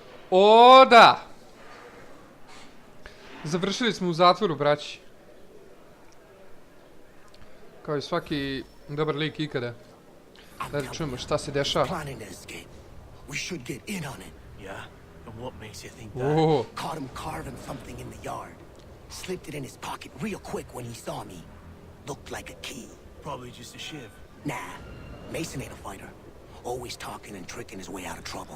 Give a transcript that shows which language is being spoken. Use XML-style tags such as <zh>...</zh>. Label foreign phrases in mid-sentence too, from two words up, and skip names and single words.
<sr>O, da! Završili smo u zatvoru, braći. Kao i svaki dobar lik ikada. Da čujemo šta se dešava.</sr> <en>We should get in on it. Yeah? And what makes you think that? Oh. Caught him carving something in the yard. Slipped it in his pocket real quick when he saw me. Looked like a key. Probably just a shiv. Nah, Mason ain't a fighter. Always talking and tricking his way out of trouble.</en>